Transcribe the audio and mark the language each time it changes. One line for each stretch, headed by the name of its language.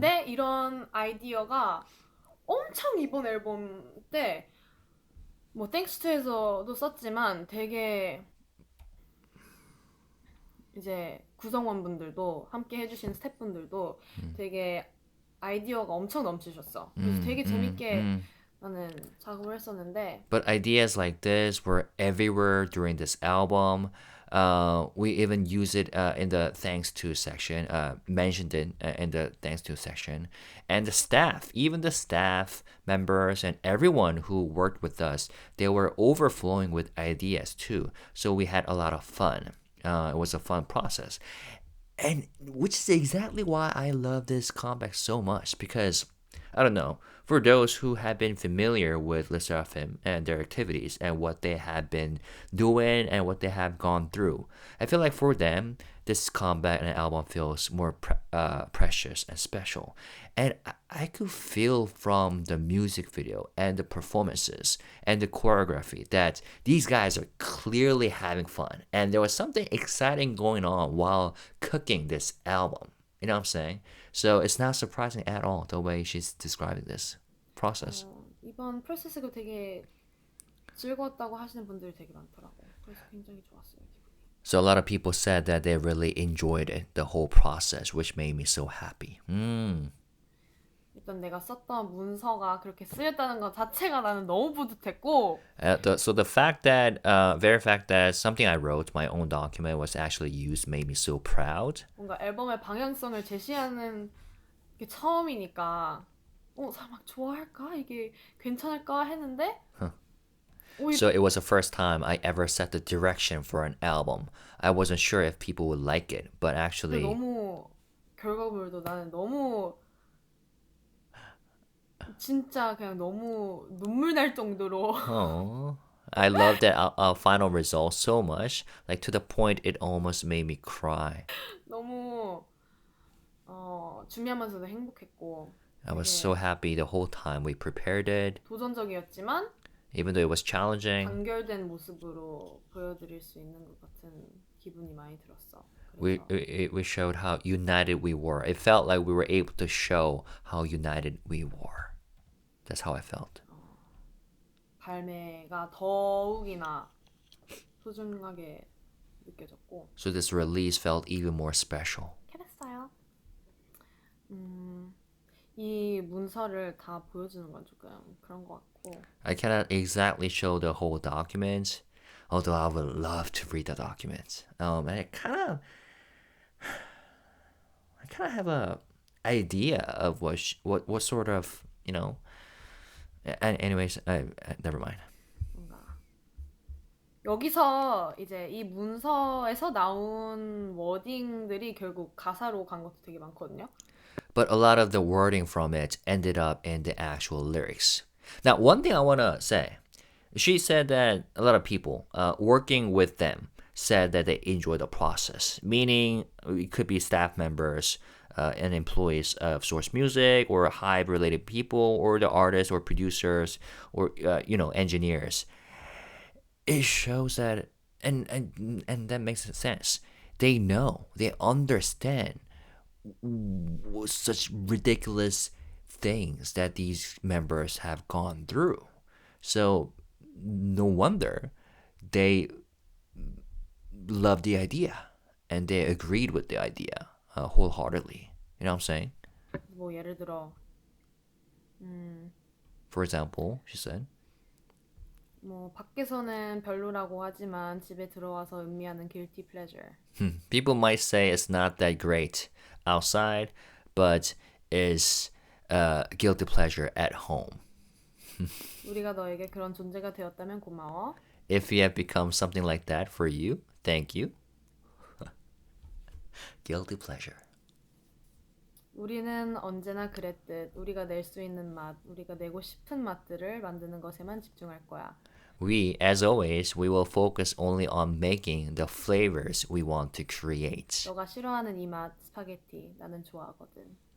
Korean: 근데 이런 아이디어가 엄청 이번 앨범 때 뭐 땡스 투에서도 썼지만 되게 이제 구성원분들도 함께 해주신 스태프분들도 되게 아이디어가 엄청 넘치셨어. 그래서 되게 재밌게 나는 작업을 했었는데
English: But ideas like this were everywhere during this album. We even use it in the thanks to section, mentioned it in the thanks to section. And the staff, even the staff members and everyone who worked with us, they were overflowing with ideas too. So we had a lot of fun. It was a fun process. And which is exactly why I love this comeback so much because I don't know, for those who have been familiar with 르세라핌 and their activities and what they have been doing and what they have gone through, I feel like for them, this comeback and album feels more precious and special. And I could feel from the music video and the performances and the choreography that these guys are clearly having fun. And there was something exciting going on while cooking this album. You know what I'm saying? So it's not surprising at all the way she's describing this process.
Korean: 이번 프로세스가 되게 즐거웠다고 하시는 분들이 되게 많더라고. 그래서 굉장히 좋았어요, 기분이.
English: So a lot of people said that they really enjoyed it, the whole process, which made me so happy.
Korean: 일단 내가 썼던 문서가 그렇게 쓰였다는 것 자체가 나는 너무 뿌듯했고.
English: So the fact that, very fact that something I wrote, my own document, was actually used made me so proud.
Korean: 뭔가 앨범의 방향성을 제시하는 게 처음이니까, 사람 막 좋아할까? 이게 괜찮을까? 했는데.
English: So it was the first time I ever set the direction for an album. I wasn't sure if people would like it, but actually.
Korean: 너무 결과물도 나는 너무 진짜 그냥 너무 눈물 날 정도로.
English: Oh, I love that our final result so much, like to the point it almost made me cry.
Korean: 너무 준비하면서도 행복했고.
English: I was so happy the whole time we prepared it.
Korean: 도전적이었지만
English: Even though it was challenging.
Korean: 단결된 모습으로 보여드릴 수 있는 것 같은 기분이 많이 들었어.
English: We showed how united we were. It felt like we were able to show how united we were. That's how I felt.
Korean: 발매가 더욱이나 소중하게 느껴졌고.
English: So this release felt even more special.
Korean: 그랬어요. 이 문서를 다 보여주는 건 조금 그런 것 같고.
English: I cannot exactly show the whole document, although I would love to read the document. And I kind of have a idea of what sort of, you know. And anyways, never mind.
Korean: 여기서 이제 이 문서에서 나온 워딩들이 결국 가사로 간 것도 되게 많거든요.
English: But a lot of the wording from it ended up in the actual lyrics. Now, one thing I want to say, she said that a lot of people working with them said that they enjoy the process, meaning it could be staff members and employees of Source Music or HYBE related people or the artists or producers or engineers. It shows that and that makes sense. They know, they understand such ridiculous things that these members have gone through. So no wonder they loved the idea and they agreed with the idea wholeheartedly. You know what I'm saying?
Korean: 뭐 예를 들어
English: For example, she said.
Korean: 뭐 밖에서는 별로라고 하지만 집에 들어와서 음미하는
English: guilty pleasure. People might say it's not that great outside, but is guilty pleasure at home.
Korean: 우리가 너에게 그런 존재가 되었다면 고마워.
English: If you have become something like that for you, thank you. Guilty pleasure.
Korean: 우리는 언제나 그랬듯 우리가 낼 수 있는 맛, 우리가 내고 싶은 맛들을 만드는 것에만 집중할 거야.
English: We, as always, we will focus only on making the flavors we want to create.
Korean: 너가 싫어하는 이 맛, 스파게티, 나는 좋아하거든.